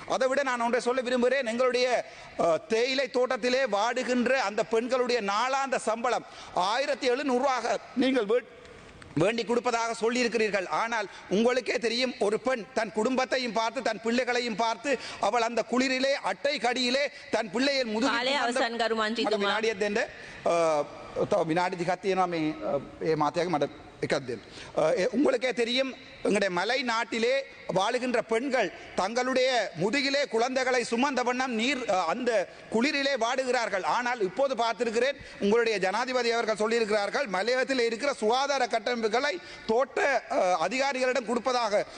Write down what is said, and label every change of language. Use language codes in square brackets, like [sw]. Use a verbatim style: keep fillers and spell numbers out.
[ta] அதை விட நான் ஒன்றை சொல்ல விரும்புகிறேன். எங்களுடைய அஹ், தேயிலை தோட்டத்திலே வாடுகின்ற அந்த பெண்களுடைய நாளாந்த சம்பளம் ஆயிரத்தி எழுநூறுவாக நீங்கள் வேட்- வேண்டிக் கொடுப்பதாக சொல்லியிருக்கிறீர்கள். ஆனால் உங்களுக்கே தெரியும் ஒரு பெண் தன் குடும்பத்தையும் பார்த்து தன் பிள்ளைகளையும் பார்த்து அவள் அந்த குளிரிலே அட்டை கடியிலே தன் பிள்ளையை முதுகு [si] කාලය අවසන් ගරු මන්ත්‍රීතුමා. විනාඩියක් දෙන්න. අ, තව විනාඩි දෙකක් තියෙනවා මේ අ, ඒ මාතයාගේ මට එකක් දෙන්න. [ta] අ, ඒ உங்களுக்கே தெரியும் எங்களுடைய மலை நாட்டிலே வாழுகின்ற பெண்கள் தங்களுடைய முதுகிலே குழந்தைகளை சுமந்த வண்ணம் நீர் அ, அந்த குளிரிலே வாடுகிறார்கள். ஆனால் இப்போது பார்த்திருக்கிறேன் உங்களுடைய ஜனாதிபதி அவர்கள் சொல்லியிருக்கிறார்கள் மலையகத்தில் இருக்கிற சுகாதார கட்டமைப்புகளை தோட்ட அ, அதிகாரிகளிடம் கொடுப்பதாக.